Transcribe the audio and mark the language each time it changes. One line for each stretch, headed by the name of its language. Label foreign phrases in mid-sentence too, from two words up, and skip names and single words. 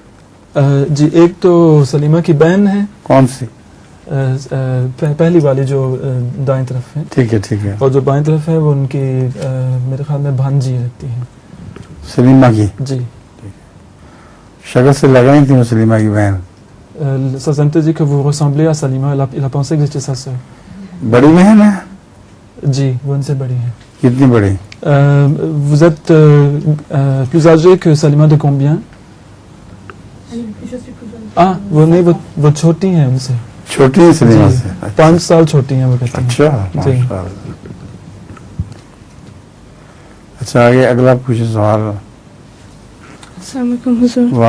Urdu: جی ایک تو سلیمہ کی بہن ہے. کون سی؟ پہلی والی جو دائیں طرف ہے. ٹھیک ہے ٹھیک ہے. اور جو بائیں طرف ہے وہ ان کی میرے خیال میں بھانجی رہتی ہیں. سلیمہ کی؟ جی. شکل سے لگ رہی تھی وہ سلیمہ کی بہن.
French: Ça sentait dire que vous ressemblez à Salima. Il a pensé que j'étais sa sœur.
Urdu: بڑی بہن ہے؟ جی وہ ان سے بڑی ہے. کتنی بڑی؟
French: Vous êtes plus âgé que Salima de combien?
Urdu: Ah, وہ نہیں وہ چھوٹی ہیں ان سے. چھوٹی ہے سلیمہ سے؟ 5 سال چھوٹی ہیں وہ کہتے ہیں. اچھا ماشاء اللہ. اچھا آگے اگلا کچھ سوال. السلام علیکم حضور.